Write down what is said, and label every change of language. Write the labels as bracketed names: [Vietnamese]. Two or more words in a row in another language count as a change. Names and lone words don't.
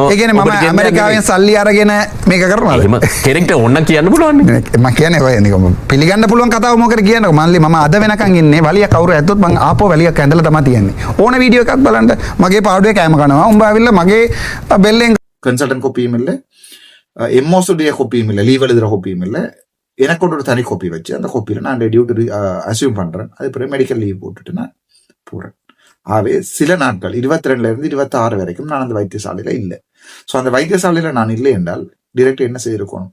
[Sinhala] ඒ කියන්නේ මම ඇමරිකාවෙන් සල්ලි අරගෙන මේක කරනවාද? එහෙම කෙනෙක්ට ඕන කියන්න පුළුවන් නේ. මම කියන්නේ ඔය නිකම් පිළිගන්න පුළුවන් කතාව මොකද කියන්නකෝ මල්ලි මම අද වෙනකන් ඉන්නේ වලිය කවුරු ඇද්දොත් මං ආපෝ වලියක් ඇඳලා තමයි තියන්නේ. ඕන වීඩියෝ එකක් බලන්න මගේ පාඩුවේ කෑම කනවා. උඹ ආවිල්ලා මගේ බෙල්ලෙන් [Tamil] கன்சல்டன்ட் காப்பியும் இல்லை, எம்ஓஸுடைய காப்பியும் இல்லை, லீவ் எழுதுகிற காப்பியும் இல்லை. எனக்கு ஒரு தனி காப்பி வச்சு அந்த காப்பியில் நான் டியூட்டி அசியூம் பண்ணுறேன். அது பிறகு மெடிக்கல் லீவ் போட்டுட்டு நான் போகிறேன். ஆகவே சில நாட்கள் 22 to 26 வரைக்கும் நான் அந்த வைத்தியசாலையில் இல்லை. ஸோ அந்த வைத்தியசாலையில் நான் இல்லை என்றால் டிரெக்ட் என்ன செய்திருக்கணும்?